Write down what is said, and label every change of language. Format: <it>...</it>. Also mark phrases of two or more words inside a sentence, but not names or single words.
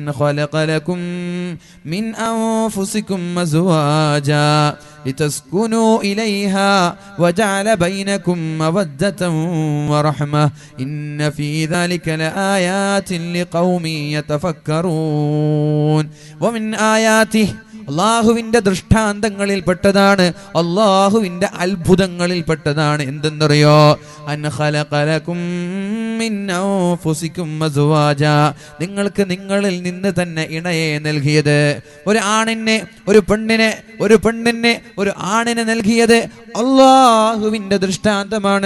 <ar>خلق لكم من أنفسكم أزواجا لتسكنوا إليها وجعل بينكم مودة ورحمة إن في ذلك لآيات لقوم يتفكرون ومن آياته</ar> <ml>അള്ളാഹുവിൻ്റെ ദൃഷ്ടാന്തങ്ങളിൽപ്പെട്ടതാണ്, അള്ളാഹുവിൻ്റെ അത്ഭുതങ്ങളിൽപ്പെട്ടതാണ്. എന്തെന്നറിയോ?</ml> <ar>أن خلق لكم من أنفسكم أزواجا,</ar> <ml>നിങ്ങൾക്ക് നിങ്ങളിൽ നിന്ന് തന്നെ ഇണയെ നൽകിയത്. ഒരു ആണിനെ ഒരു പെണ്ണിനെ ഒരു ആണിനെ നൽകിയത് അള്ളാഹുവിൻ്റെ ദൃഷ്ടാന്തമാണ്.</ml>